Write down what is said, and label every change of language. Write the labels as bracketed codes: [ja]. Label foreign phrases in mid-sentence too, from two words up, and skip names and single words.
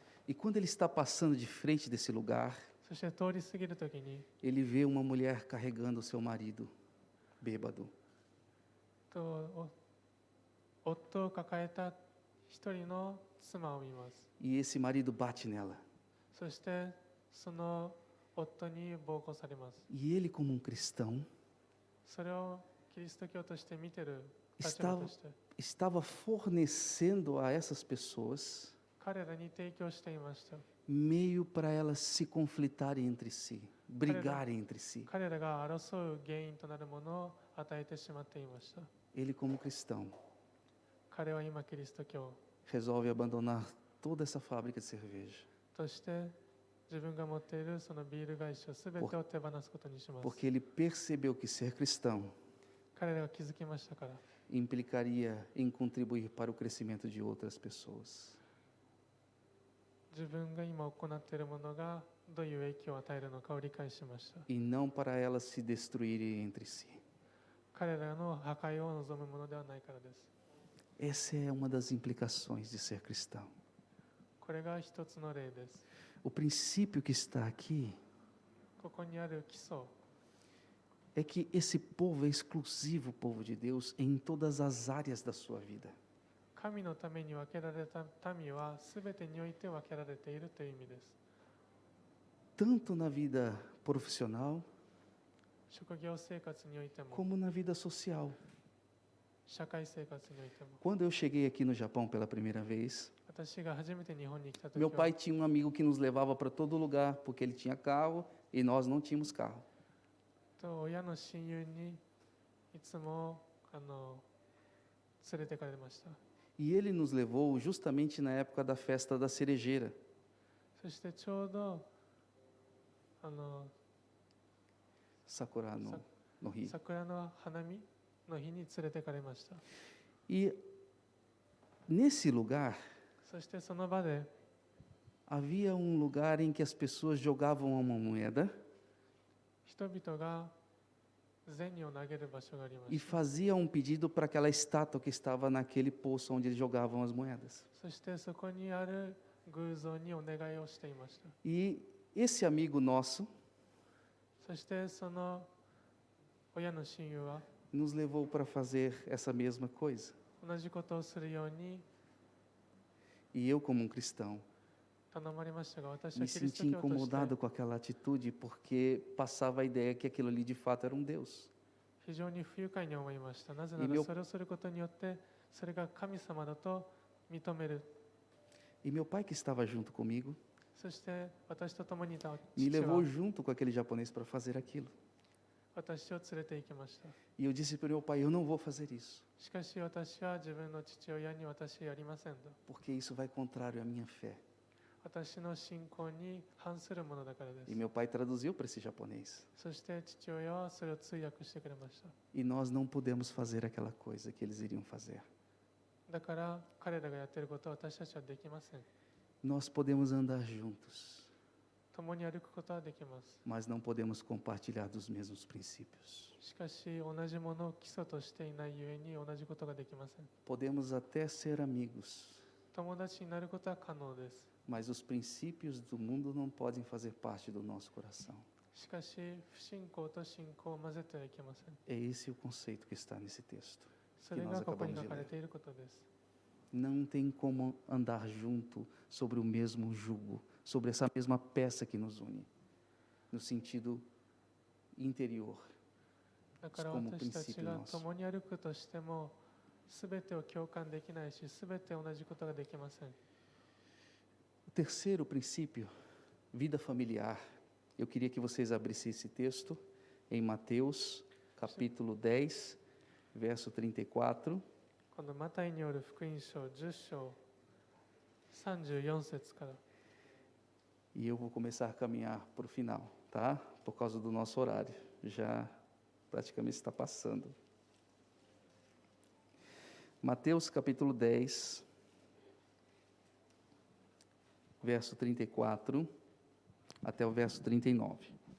[pt] E quando ele está passando de frente desse lugar, [ja] そして通り過ぎるときに [pt] ele vê uma mulher carregando o seu marido, bêbado. [ja] 夫を抱えた一人の妻を見ます。 [pt] E esse marido bate nela. [ja] そしてその夫に暴行されます。 [pt] E ele, como um cristão, [ja] それをキリスト教として見てる立場として [pt] estava fornecendo a essas pessoas [ja] 彼らに提供していました。 [pt] meio para elas se conflitarem entre si, brigarem entre si. [ja] 彼らが争う原因となるものを与えてしまっていました。 [pt] Ele, como cristão, [ja] 彼は今キリスト教 [pt] resolve abandonar toda essa fábrica de cerveja, [ja] として自分が持っているそのビール会社すべてを手放すことにします。 [pt] porque ele percebeu que ser cristão [ja] 彼らが気づきましたから、 [pt] implicaria em contribuir para o crescimento de outras pessoas. [ja] 自分が今行っているものがどういう影響を与えるのかを理解しました。 [pt] E não para elas se destruírem entre si. [ja] 彼らの破壊を望むものではないからです。 [pt] Essa é uma das implicações de ser cristão. [ja] これが一つの例です。 [pt] O princípio que está aqui [ja] ここにある基礎、 [pt] é que esse povo é exclusivo, o povo de Deus, em todas as áreas da sua vida. [ja] 神のために分けられた民はすべてにおいて分けられているという意味です。 [pt] tanto na vida profissional [ja] 職業生活においても [pt] como na vida social. [ja] 社会生活においても [pt] Quando eu cheguei aqui no Japão pela primeira vez, [ja] 私が初めて日本に来た時 [pt] meu [ja] は [pt] pai tinha um amigo que nos levava para todo lugar, porque ele tinha carro e nós não tínhamos carro. [ja] と親の親友にいつも連れてかれました。 [pt] E ele nos levou justamente na época da festa da cerejeira. [ja] そしてちょうど [pt] Sakura no Rio. [ja] 桜の花見の日に連れてかれました。 [pt] E nesse lugar [ja] そしてその場で [pt] havia um lugar em que as pessoas jogavam uma moeda [ja] 人々が銭を投げる場所がありま [pt] e [ja] した。 [pt] faziam um pedido para aquela estátua que estava naquele poço onde eles jogavam as moedas. [ja] そしてそこにある偶像にお願いをしていました。 [pt] E esse amigo nosso [ja] そしてその親の親友は [pt] nos levou para fazer essa mesma coisa. [ja] 同じことをするように [pt] E eu, como um cristão, [ja] 頼まれましたが、私は [pt] me [ja] キリスト [pt] senti [ja] 教として [pt] incomodado com aquela atitude porque passava a ideia que aquilo ali de fato era um Deus. [ja] 非常に不愉快に思いました。なぜな [pt] E [ja] ら [pt] meu- [ja] それをすることによってそれが神様だと認める。 [pt] E meu pai, que estava junto comigo, [ja] そして私と共にいた [pt] me [ja] 父は [pt] levou junto com aquele japonês para fazer aquilo. [ja] 私を連れて行きました。 [pt] E eu disse para o meu pai: eu não vou fazer isso, [ja] しかし私は自分の父親に私やりませんと。 [pt] porque isso vai contrário à minha fé. [ja] 私の信仰に反するものだからで [pt] E [ja] す。 [pt] meu pai traduziu para esse japonês. [ja] そして父親はそれを通訳してくれました。 [pt] E nós não podemos fazer aquela coisa que eles iriam fazer. [ja] だから彼らがやっていることは私たちはできません。 [pt] Nós podemos andar juntos, [ja] 共に歩くことはできます。 [pt] mas não podemos compartilhar dos mesmos princípios. [ja] しかし同じものを基礎としていないゆえに同じことができません。 [pt] Podemos até ser amigos, [ja] 友達になることは可能です。 [pt] mas os princípios do mundo não podem fazer parte do nosso coração. [ja] しかし不信仰と信仰を混ぜてはいけません。 [pt] É esse o conceito que está nesse texto. [ja] それがここに書かれていることです。 [pt] Não tem como andar junto sobre o mesmo jugo, sobre essa mesma peça que nos une, no sentido interior. [ja] だから私たちが共に歩くとしても、すべてを共感できないし、すべて同じことができません。 [pt] O terceiro princípio, vida familiar. Eu queria que vocês abrissem esse texto em Mateus, capítulo 10, verso 34. [ja] このマタイによる福音書10章34節から。 [pt] E eu vou começar a caminhar para o final, tá? Por causa do nosso horário. Já praticamente está passando. Mateus capítulo 10, verso 34 até o verso 39.